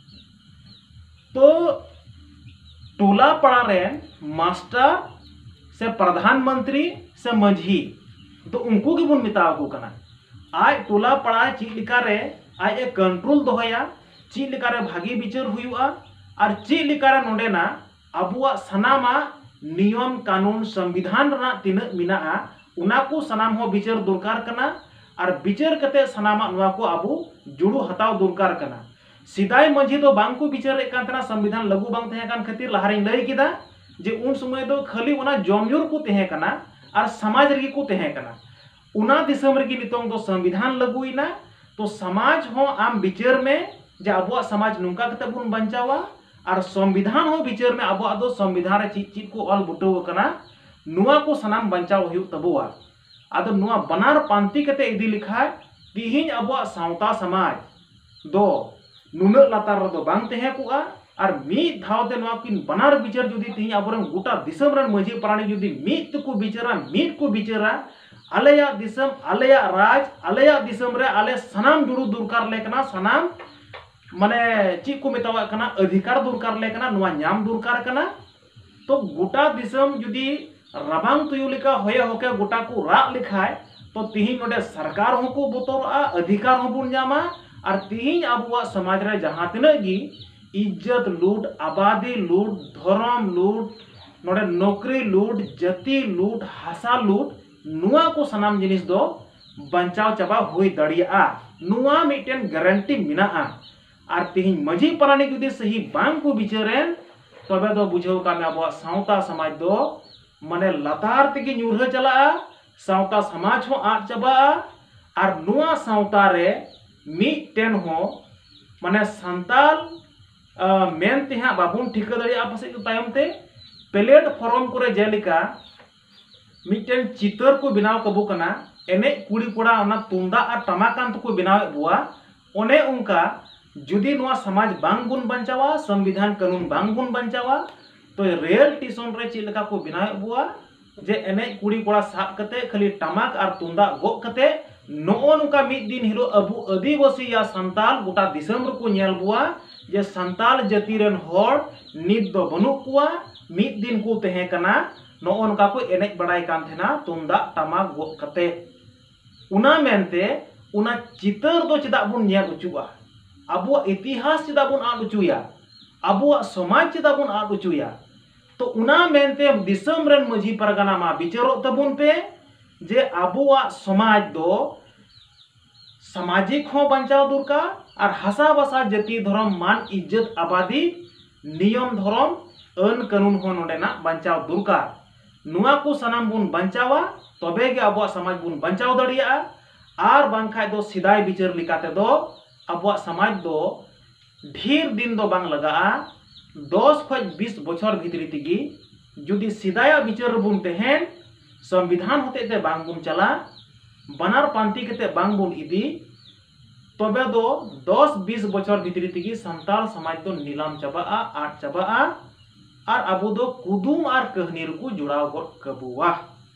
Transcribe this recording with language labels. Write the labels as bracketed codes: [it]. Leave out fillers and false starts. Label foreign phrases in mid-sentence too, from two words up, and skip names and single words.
[sat] तो टोला पड़ा रे मास्टर से प्रधानमंत्री से मंझी तो उनको की बुन मिताव को कना आय टोला पड़ा ची लिका रे आय ए कंट्रोल दोहया ची लिका रे भागी बिचार हुयुआ और ची लिका रे नोडेना अबुआ सनामा नियम कानून संविधान रना तिना मिना उना को सनाम हो बिचार दुरकार कना और बिचार कते सनामा नुआ को अबु जुड़ू हताव दुरकार कना सिदाय मंझी दो बांग को बिचार एकांतना संविधान लागू बांग तहे कान खातिर लहारी लई किदा जे उन समय दो खाली उना जमयुर को तहे कना और समाज रे को तहे कना उना दिसम रे नितोंग दो संविधान लागूइना तो समाज हो आम बिचार में जे अबुआ समाज नुका कते बुन बंचावा और संविधान हो बिचार में अबुआ दो संविधान रे चीज चीज को ऑल बुटो कना नुआ को सनाम बंचाव हुयु तबुआ आदो नुआ बनार पांति कते इदी लिखा तिहिं अबुआ सावता समाज दो नुना लातार रो बांग तहे कुआ और मी धावते नुआ किन बनार बिचार जुदी तिहिं अबरन गोटा दिसम रन मझी प्राणी जुदी मीत को बिचारा मीत को बिचारा आलेया दिसम आलेया राज आलेया दिसम रे आले सनाम जुड़ू दुरकार लेकना सनाम माने ची को मेतावा कना अधिकार दुरकार लेकना नुआ न्याम दुरकार कना तो गोटा दिसम जुदी रबांग तुयु लिका होय होके गोटा को राग लिखाय तो तिहिं नोडे सरकार हो को बोतोरा अधिकार हो बुन जामा और तिहिं अबुआ समाज रे जहां तिना गी इज्जत लूट आबादी लूट धर्म लूट नोडे नौकरी लूट जाति लूट हासा लूट नुआ को सनाम जिनिस दो बंचाव चाबा हुई दड़िया नुआ मिटेन गारंटी मिना और तिहिं मझी प्राणी जुदी सही बांग को बिचारेन तबे दो बुझाव का में अबुआ सावता समाज दो माने लतार तेगी न्यूरह चला सावता समाज हो आट चाबा और नुआ सावता रे मिटेन हो माने संताल मेन तेहा बाबुन ठिका दड़िया पासे तायम ते प्लेटफॉर्म करे जेलिका मिटेन चितर को बनाव कबू कना एने कुड़ी कोड़ा ओना तुंदा और टमाकान को बनाव बुआ ओने उनका जुदी नुआ समाज बांग बुन बंचावा संविधान कानून बांग बुन बंचावा तो रेल टीसन रे चिलका को बनाव बुआ जे एने कुड़ी कोड़ा साब कते खाली टमाक और तुंदा गो कते नो नुका मिद दिन हिलो अबु आदिवासी या संताल गोटा दिसम को नेल बुआ जे संताल जाति रेन होड़ नित दो बनु कुआ मिद दिन को तहे कना नो नुका को एनेज बड़ाई कान थेना तुंदा टमाक गो कते उना मेनते उना चितर दो चदा बुन नेल उचुआ अबुआ इतिहास चदा बुन आड उचुया अबुआ समाज चदा बुन आड उचुया तो उना मेनते दिसम रेन मझी परगना मा बिचारो तबुन पे जे अबुआ समाज दो सामाजिक हो बंचाव दुरकार और हसा बसा जाति धर्म मान इज्जत आबादी नियम धर्म अन कानून हो नोडेना बंचाव दुरकार नुआ को सनाम बुन बंचावा तबे गे अबुआ समाज बुन बंचाव दड़िया और बांखाय दो सिदाय बिचार लिकाते दो अबुआ समाज दो ढेर दिन दो बांग लगा 10 खज 20 बछर भितरी तिगी जुदी सिदाया बिचार बुन तेहेन संविधान होते ते बांग बुन चला बनार पांति कते बांग बुन इदी तबे दो 10-20 बछर भितरी तिगी संताल समाज दो नीलाम चाबा आट चाबा और अबु दो कुदुम और कहनी को जुड़ाव गो कबुआ।